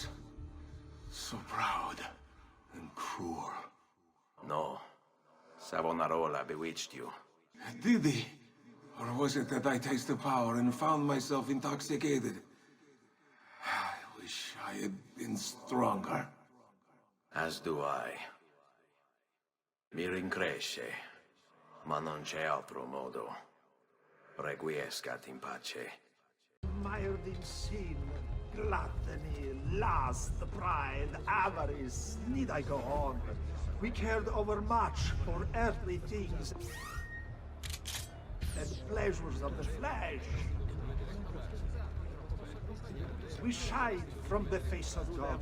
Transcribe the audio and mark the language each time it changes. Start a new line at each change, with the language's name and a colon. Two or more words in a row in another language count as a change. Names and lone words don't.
English: So proud and cruel. No. Savonarola bewitched you. Did he? Or was it that I tasted power and found myself intoxicated? I wish I had been stronger. As do I.
Italian: Mi rincresce, ma non c'è altro modo.
Latin: Requiescat in pace.
English: Mired in sin, gluttony, lust, pride, avarice. Need I go on? We cared overmuch for earthly things and pleasures of the flesh. We shied from the face of God.